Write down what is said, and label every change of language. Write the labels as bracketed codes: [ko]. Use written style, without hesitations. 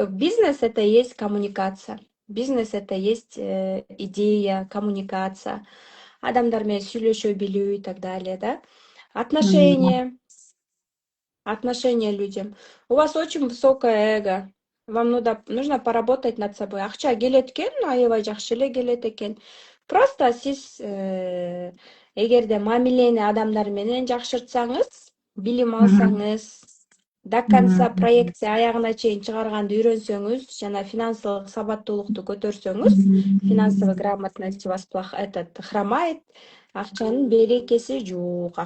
[ru] Бизнес это есть коммуникация. Бизнес это есть идея, коммуникация. [ky] Адамдар менен сүйлөшө билүү [ru] и так далее, да? Отношения людям. У вас очень высокое эго. Вам нужно поработать над собой. [ky] Акча келет экен, аябай жакшы эле келет экен. Просто сиз эгерде мамилени адамдар менен жакшыртсаңыз, билим алсаңыз, [ru] до конца проекция [ky] аягына чейин чыгарганды үйрөнсөңүз, жана финансылык сабаттуулукту көтөрсөңүз, [ru] финансовая грамотность у вас хромает, [ky] акчанын берекеси жок.